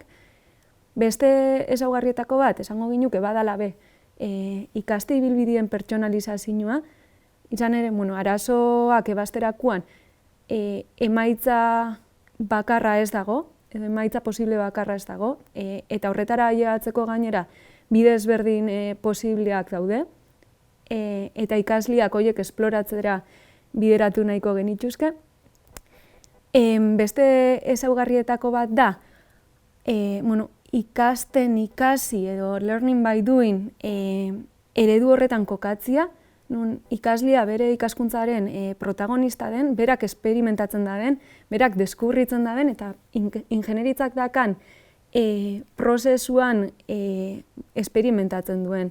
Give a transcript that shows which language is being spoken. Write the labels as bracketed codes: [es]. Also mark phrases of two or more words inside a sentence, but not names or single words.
[eu] Beste ezaugarrietako bat, esango ginuke, badala ikaste ibilbideen pertsonalizazioa, izan ere, arazoak ebazterakoan emaitza bakarra ez dago, edo emaitza posible bakarra ez dago, eta horretara ailegatzeko gainera bide ezberdin posibleak daude, eta ikasleak horiek esploratzera bideratu nahiko genituzke. Beste ezaugarrietako bat da, ikasten ikasi edo [en] learning by doing [eu] eredu horretan kokatzia, nun ikaslea bere ikaskuntzaren protagonista den, berak esperimentatzen da den, berak deskubritzen da den, eta ingenieritzak dakan prozesuan esperimentatzen duen.